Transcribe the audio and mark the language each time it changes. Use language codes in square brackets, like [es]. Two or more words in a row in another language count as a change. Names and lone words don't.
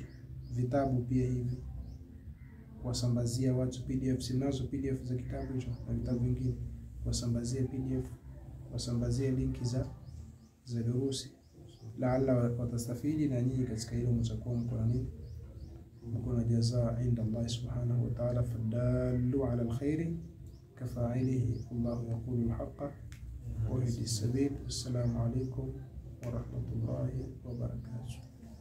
[sw] Vitabu pia hivi kuwasambazia watu PDF, sinazo PDF za kitabu hicho na vitabu vingine, kuwasambazia PDF, kuwasambazia linki za durusi, laala watastafidi na nyinyi katika hilo mtakuwa mko na nini, mko na [ar] جزاء عند الله سبحانه وتعالى. فالدال على الخير كفاعله الله يقول الحق ويهدي السبيل. السلام عليكم ورحمة الله وبركاته.